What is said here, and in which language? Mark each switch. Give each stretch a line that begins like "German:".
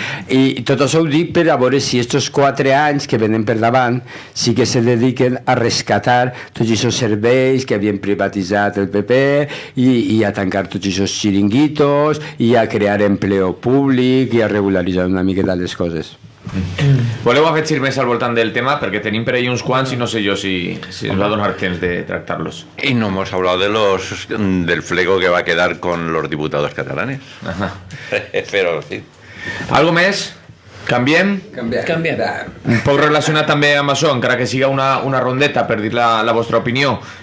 Catalan: I tot això ho dic per a veure si aquests 4 anys que venen per davant sí que se dediquen a rescatar tots aquests serveis que havien privatitzat el PP i a tancar tots aquests xiringuitos i a crear empleo públic i a regularitzar una miqueta les coses. Voleu afegir més al voltant del tema? Perquè tenim per ahí uns quants i no sé jo si ens va donar temps de tractar-los.
Spanish: Y no hemos hablado del flego que va a quedar con los diputados catalanes. Pero sí.
Catalan: Algo més? Canviem? Canviem. Un poc relacionat també amb això, encara que siga una rondeta per dir la vostra opinió.